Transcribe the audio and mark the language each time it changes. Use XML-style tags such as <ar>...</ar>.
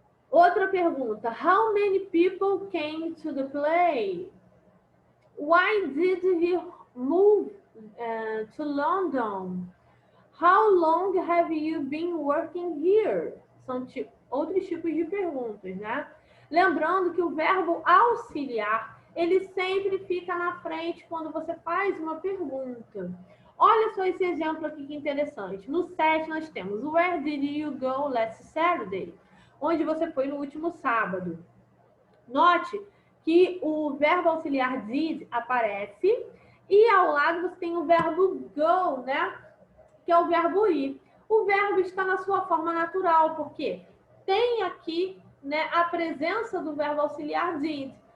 <pt>Outra pergunta,</pt> <en>how many people came to the play? Why did he move to London? How long have you been working here?</en> <pt>São outros tipos de perguntas, né? Lembrando que o verbo auxiliar, ele sempre fica na frente quando você faz uma pergunta. Olha só esse exemplo aqui que interessante. No 7 nós temos</pt> <en>Where did you go last Saturday?</en> <pt>Onde você foi no último sábado. Note que o verbo auxiliar did aparece e ao lado você tem o verbo go, né? Que é o verbo ir. O verbo está na sua forma natural, porque tem aqui, né, a presença do verbo auxiliar did.</pt>